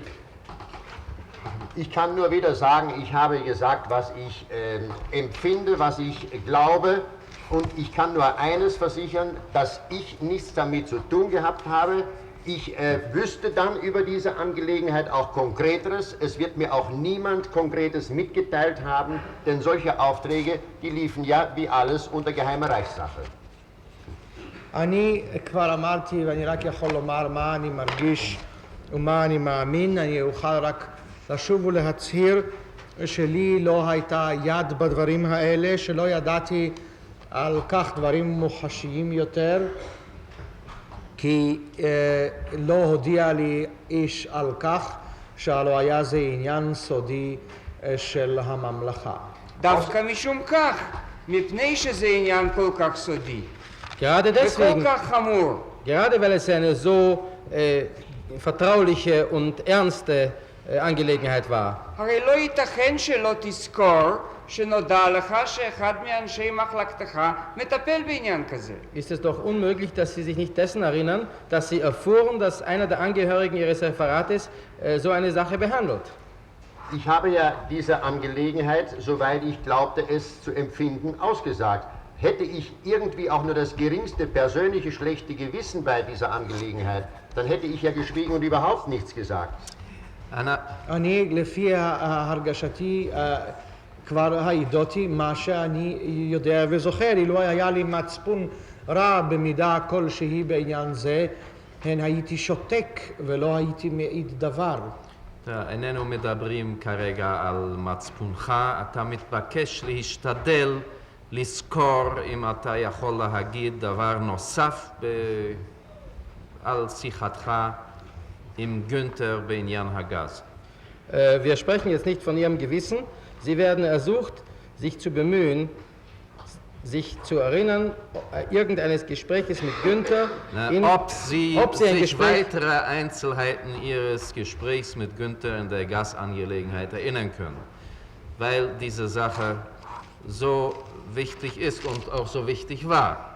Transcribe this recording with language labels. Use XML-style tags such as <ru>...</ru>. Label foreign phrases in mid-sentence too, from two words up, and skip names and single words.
<de>Ich kann nur wieder sagen, ich habe gesagt, was ich empfinde, was ich glaube, und ich kann nur eines versichern, dass ich nichts damit zu tun gehabt habe. Ich wüsste dann über diese Angelegenheit auch Konkreteres. Es wird mir auch niemand Konkretes mitgeteilt haben, denn solche Aufträge, die liefen ja wie alles unter geheimer Reichssache.</de> <he>אני כבר אמרתי ואני רק יכול לומר מה אני מרגיש ומה אני מאמין. אני אוכל רק לשוב ולהצהיר שלי לא הייתה יד בדברים האלה, שלא ידעתי על כך דברים מוחשיים יותר. כי לא הודיע לי איש על כך שהלא היה זה עניין סודי של הממלכה. דווקא משום כך, מפני שזה עניין כל כך סודי, Gerade וכל deswegen, כך חמור,</he> <de>gerade weil es eine so vertrauliche und ernste Angelegenheit war.</de> <he>הרי לא ייתכן שלא תזכור שנודע לך שאחד מאנשי מחלקתך מטפל בעניין כזה.</he> <de>Ist es doch unmöglich, dass Sie sich nicht dessen erinnern, dass Sie erfuhren, dass einer der Angehörigen Ihres Referates so eine Sache behandelt. Ich habe ja diese Angelegenheit, soweit ich glaubte es zu empfinden, ausgesagt. Hätte ich irgendwie auch nur das geringste persönliche schlechte Gewissen bei dieser Angelegenheit, dann hätte ich ja geschwiegen und überhaupt nichts gesagt.</de> <he>אני לפי הרגשתי כבר העידותי מה שאני יודע וזוכר. אילו היה לי מצפון רע במידה כלשהי בעניין זה, הייתי שותק ולא הייתי מעיד דבר. איננו מדברים כרגע על מצפונך, אתה מתבקש להשתדל לזכור אם אתה יכול להגיד דבר נוסף על שיחתך עם גונטר בעניין הגז.</he> <de>Wir sprechen jetzt nicht von Ihrem Gewissen. Sie werden ersucht, sich zu bemühen, sich zu erinnern, irgendeines Gespräches mit Günther, ob Sie ein sich Gespräch, weitere Einzelheiten Ihres Gesprächs mit Günther in der Gasangelegenheit erinnern können, weil diese Sache so wichtig ist und auch so wichtig war.</de>